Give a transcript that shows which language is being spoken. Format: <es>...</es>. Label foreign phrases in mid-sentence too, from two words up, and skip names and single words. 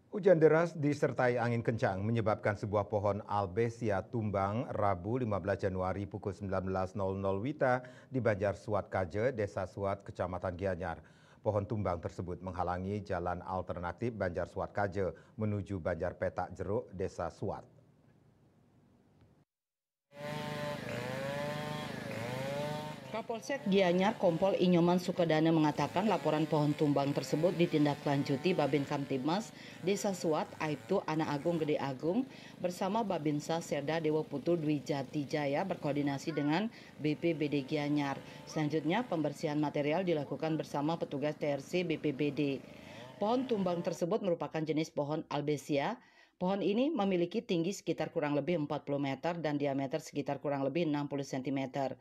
<id>Hujan deras disertai angin kencang menyebabkan sebuah pohon albesia tumbang Rabu 15 Januari pukul 19.00 WITA di Banjar Suat Kaje, Desa Suat, Kecamatan Gianyar. Pohon tumbang tersebut menghalangi jalan alternatif Banjar Suat Kaje menuju Banjar Petak Jeruk, Desa Suat. Kapolsek Gianyar Kompol Inyoman Sukedana mengatakan laporan pohon tumbang tersebut ditindaklanjuti Babin Kamtibmas Desa Suat Aibtu Anak Agung Gede Agung bersama Babinsa Serda Dewa Putu Dwi Jati Jaya berkoordinasi dengan BPBD Gianyar. Selanjutnya pembersihan material dilakukan bersama petugas TRC BPBD. Pohon tumbang tersebut merupakan jenis pohon albesia. Pohon ini memiliki tinggi sekitar kurang lebih 40 meter dan diameter sekitar kurang lebih 60 cm.</id>